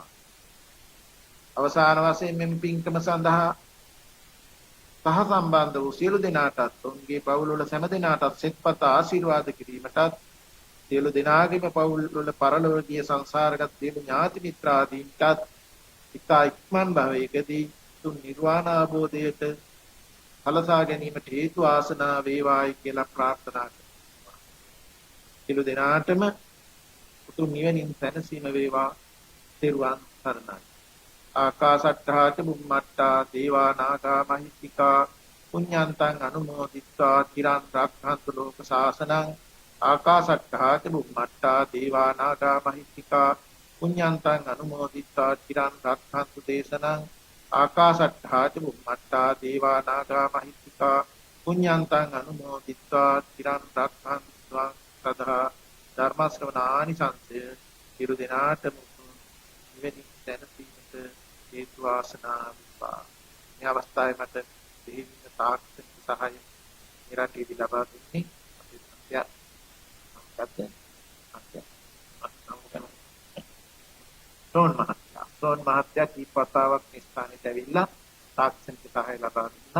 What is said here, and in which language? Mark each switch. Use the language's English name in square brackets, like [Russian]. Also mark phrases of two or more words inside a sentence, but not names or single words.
[Sinhala] අවසාන වශයෙන් මෙම පින්කම සඳහා සහ සම්බන්ධ වූ සියලු දෙනාටත් ඔවුන්ගේ පවුල්වල සෑම දෙනාටත් සෙත්පත ආශිර්වාද කිරීමටත් සියලු දෙනාගේම පවුල්වල පරලෝකීය සංසාරගත සියලු ඥාති මිත්‍රාදීන්ටත් ඉතා ඉක්මන් භවයකදී තුන් නිර්වාණ අවබෝධයට සලසා ගැනීමට හේතු ආසනා වේවායි කියලා ප්‍රාර්ථනා කරනවා. සියලු දෙනාටම උතුම් නිවනින් සැනසීම වේවා. තෙරුවන් සරණයි. [Pali] ආකාසට්ඨා ච බුම්මට්ඨා දේවා නාග මහිත්‍තිකා පුඤ්ඤන්තං අනුමෝදිත්වා තිරන් රක්ඛන්තු ලෝක සාසනං. ආකාසට්ඨා ච බුම්මට්ඨා දේවා නාග මහිත්‍තිකා පුඤ්ඤන්තං අනුමෝදිත්වා තිරන් රක්ඛන්තු දේශනං. ආකාසට්ඨා ච බුම්මට්ඨා දේවා නාග මහිත්‍තිකා පුඤ්ඤන්තං අනුමෝදිත්වා තිරන් රක්ඛන්තු සදා [Sinhala] ධර්ම ශ්‍රවණානිසංසය සියලු දෙනාටම නිවෙනින් දැනසීමට හේතු වාසනා වේවා. මේ අවස්ථාවේ මට දෙහිමින් තාක්ෂණික සහාය නිරන්තරයෙන් ලබා දුන්නේ සෝන් මහත්තයා කීප වතාවක් මේ ස්ථානෙට ඇවිල්ලා තාක්ෂණික සහාය ලබා දුන්නා.